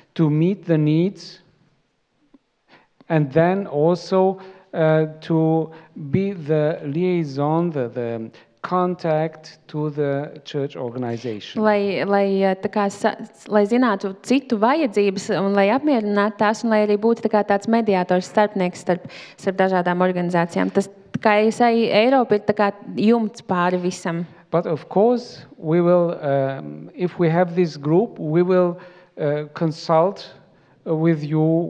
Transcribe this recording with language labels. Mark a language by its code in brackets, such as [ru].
[en] to meet the needs, and then also to be the liaison, the contact to the church organization. [lv] Lai zinātu citu vajadzības un lai apmierinātu tās un lai arī būtu tāds mediātors starpnieks starp dažādām organizācijām. Tas kā ASI Eiropa ir jumts pāri visam. [en] But of course, we will, if we have this group, we will consult with you.